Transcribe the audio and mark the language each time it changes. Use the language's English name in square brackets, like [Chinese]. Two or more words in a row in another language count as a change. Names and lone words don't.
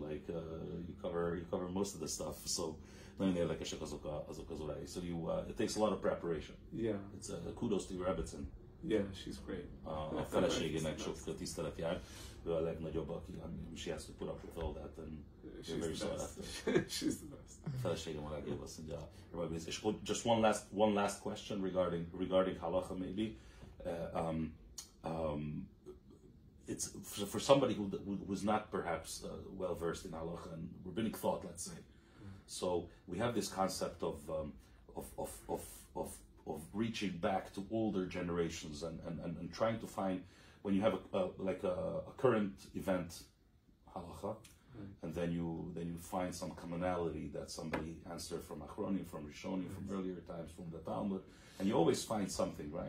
[English] Like you cover most of the stuff, so [Hungarian] nagyon érdekesek azok az óráik. [English] So it takes a lot of preparation. Yeah. It's kudos to your Rebbetzin. Yeah, she's great. [Hungarian] A feleségének sok tisztelet jár. Ő a legnagyobb, aki [English] she has to put up with all that, and she's very sought after. She's the best. [Hungarian] A feleségem a legjobb, azt mondja. [English] És just one last question regarding halacha maybe. It's for somebody who's not perhaps well versed in halacha and rabbinic thought, let's say. So we have this concept of reaching back to older generations and trying to find, when you have a current event halacha, and then you find some commonality that somebody answered from Achronim, from Rishonim, from earlier times, from the Talmud, and you always find something, right?